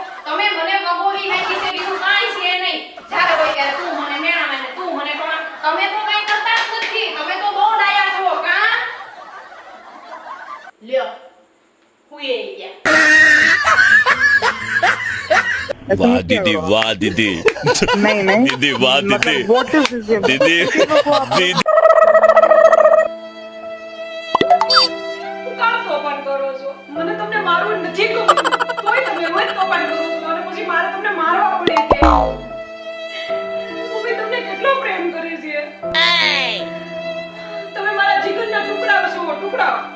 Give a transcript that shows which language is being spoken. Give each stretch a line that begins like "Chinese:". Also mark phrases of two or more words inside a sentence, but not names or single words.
Gujarati: તમે મને વગોવી નાખી છે બીજું કાંઈ છે નહીં. જ્યારે હોય ત્યારે તું મને મેણા માંગે તું મને ટોણા. તમે તો કાંઈ કરતા જ નથી. તમે તો બહુ ડાયા છો કાં? લ્યો હુંય ગયા.
Hindi: वाह दीदी वाह दीदी नहीं नहीं दीदी वाह दीदी
English: मतलब what is this
Hindi: दीदी दीदी
Gujarati: કામ તોફાન કરો છો? મને તમને મારવું નથી ગમતું. તોય તમે રોજ તોફાન કરો છો અને પછી મારે તમને મારવા પડે છે. હું બી તમને કેટલો પ્રેમ કરે છે. તમે મારા જીગરના ટુકડા છો ટુકડા.